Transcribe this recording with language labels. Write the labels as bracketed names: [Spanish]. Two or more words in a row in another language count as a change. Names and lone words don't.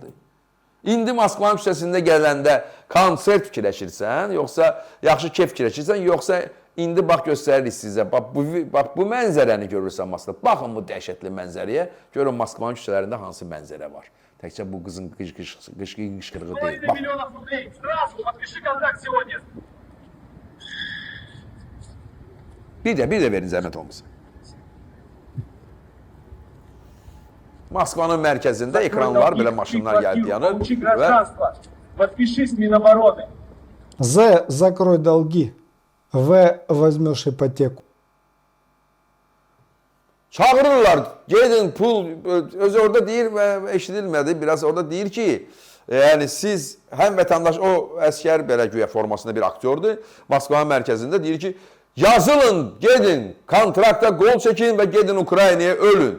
[Azerbaijani] İndi Moskvanın küçəsində gələndə konsert fikirləşirsən, yoxsa yaxşı kef fikirləşirsən, yoxsa indi bax göstəririk sizə. Bax bu mənzərəni görürsən Moskvada. Baxın bu dəhşətli mənzərəyə. Görün Moskvanın küçələrində hansı mənzərə var. Təkcə bu qızın qışqırığı deyil. Bax. [Russian] Миллионов рублей. Сразу подпиши контракт сегодня. [Azerbaijani] Bir də verin zəhmət olmasın. Moskvanın mərkəzində ekranlar, belə maşınlar gəldi yanır. [Russian] Получи гражданство. Подпишись Минобороны. З. Закрой долги. В. Возьмешь ипотеку. [Azerbaijani] Çağırırlar, gedin pul, özü orada deyir və eşidilmədi, biraz orada deyir ki, yəni siz həm vətəndaş, o əskər belə güya formasında bir aktyordur, Moskvanın mərkəzində deyir ki, yazılın, gedin, kontrakta qol çəkin və gedin Ukraynaya ölün.